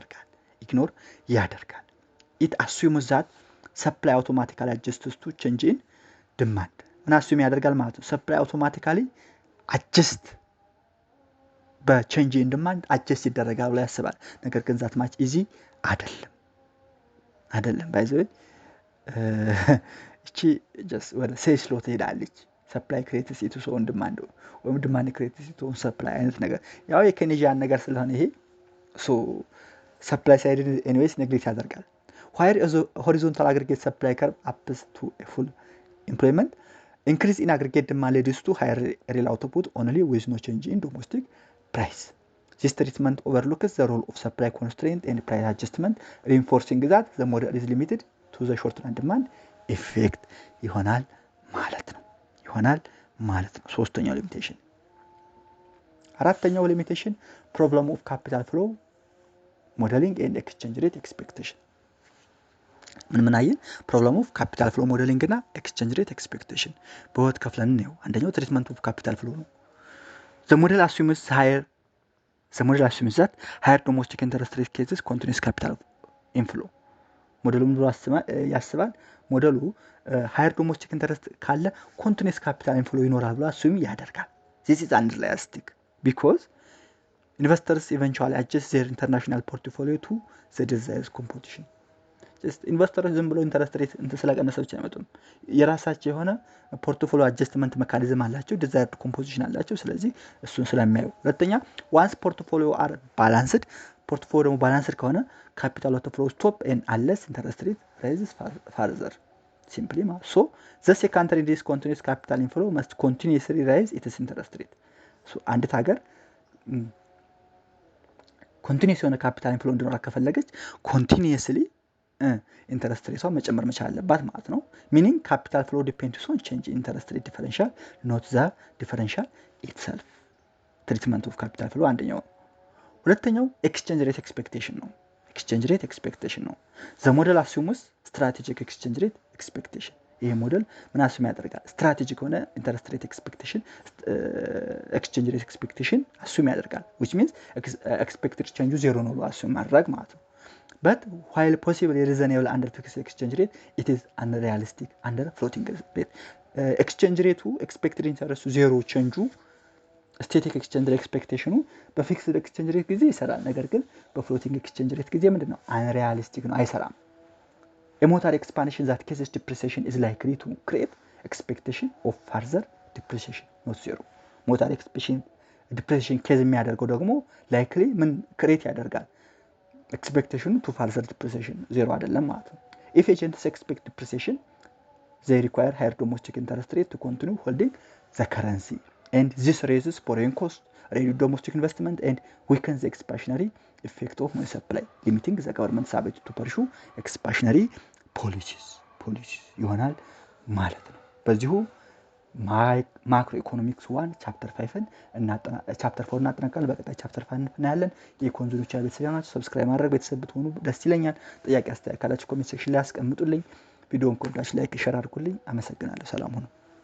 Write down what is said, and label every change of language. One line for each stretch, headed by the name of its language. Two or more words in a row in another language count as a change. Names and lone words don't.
English: ያደርጋል it assumes that supply automatically adjusts to change in demand
Amharic: ምን assume ያደርጋል ማለት ነው
English: supply automatically adjust በchange in demand adjust
Amharic: ይደረጋል ብሎ ያስባል ነገር ግን
English: that much easy አይደለም by the way እቺ just
Amharic: ወደ ሴልስ ሎ ትሄዳለች
English: supply creates it so on demand ወይም demand creates it on supply
Amharic: አይነት ነገር ያው የኬኔጂያን ነገር ስለሆነ ይሄ
English: so supply side anyways neglect ያደርጋል while horizontal aggregate supply curve ups to a full employment increase in aggregate demand leads to higher real output only with no change in domestic price. This treatment overlooks the role of supply constraint and price adjustment, reinforcing that the model is limited to the short-term demand effect.
Amharic: ይሆናል ማለት ነው። ሶስተኛው ሊሚቴሽን። አራተኛው ሊሚቴሽን
English: problem of capital flow modeling and exchange rate expectation.
Amharic: ምን አየን?
English: problem of capital flow modeling እና exchange rate expectation
Amharic: በሁለት ከፍለን ነው። አንደኛው
English: treatment of capital flow ነው። The model assumes that higher domestic interest rate cases continuous capital inflow.
Amharic: ሞዴሉ ምን ያስባል? ሞዴሉ
English: higher domestic interest
Amharic: ካለ
English: continuous capital inflow
Amharic: ይኖራል ብሎ assume ያደርጋል.
English: This is unrealistic because investors eventually adjust their international portfolio to the desired composition. investors
Amharic: ዝም ብሎ
English: interest rate
Amharic: ስለቀነሰ ብቻ አይመጡም የራሳቸው የሆነ
English: portfolio adjustment mechanism
Amharic: አላቸው
English: desired composition
Amharic: አላቸው ስለዚህ እሱን ስለሚያዩ ሁለተኛ
English: once portfolio are balanced portfolio
Amharic: ደግሞ
English: balanced
Amharic: ከሆነ
English: capital outflow stop and unless interest rate rises further simply so the secondary discontinuous capital inflow must continuously rise its interest rate so
Amharic: አንድ ሀገር
English: continuous
Amharic: የሆነ
English: capital inflow
Amharic: እንዲኖር ከፈለገች
English: continuously interest rate
Amharic: መጨመር መቻል አለባት ማለት ነው
English: meaning capital flow depends on change in interest rate differential not the differential itself treatment of capital flow
Amharic: አንደኛው ሁለተኛው
English: exchange rate expectation ነው the model assumes strategic exchange rate expectation
Amharic: ይሄ ሞዴል ምን
English: assume
Amharic: ያደርጋል strategic ሆነ
English: interest rate expectation exchange rate expectation assume
Amharic: ያደርጋል
English: which means expected change zero
Amharic: ነው አስዩም ማድረግ ማለት ነው
English: but while possibly reasonable under fixed exchange rate it is unrealistic under floating rate exchange rate expected interest zero change static exchange rate expectation በፊክስድ exchange rate
Amharic: ጊዜ ይሰራል ነገር ግን
English: በፍሎቲንግ exchange rate
Amharic: ጊዜ ምንድነው
English: unrealistic
Amharic: ነው አይሰራም
English: a motor expansion that causes depreciation is likely to create expectation of further depreciation not zero motor expansion depreciation case
Amharic: የሚያደርገው ደግሞ
English: likely ምን create ያደርጋል expectation to further depreciation zero
Amharic: አይደለም ማለት ነው
English: if agents expect depreciation they require higher domestic interest rate to continue holding the currency and this raises borrowing cost reduce domestic investment and weakens the expansionary effect of money supply limiting the government's ability to pursue expansionary policies
Amharic: ይሆናል ማለት ነው በዚሁ ማክሮ ኢኮኖሚክስ 1 ቻፕተር 5 እና ቻፕተር 4 እናጠናቀቃለን በቀጣይ ቻፕተር 5 እናያለን የኮንዞሎች ቤተሰቦች ሰብስክራይብ ማድረግ ቤተሰብ ብትሆኑ ደስ ይለኛል ጥያቄ አስተያየት ካላችሁ ኮሜንት ሴክሽን ላይ አስቀምጡልኝ ቪዲዮውን ከወዳችሁ ላይክ ሼር አድርጉልኝ አመሰግናለሁ ሰላም ሁኑ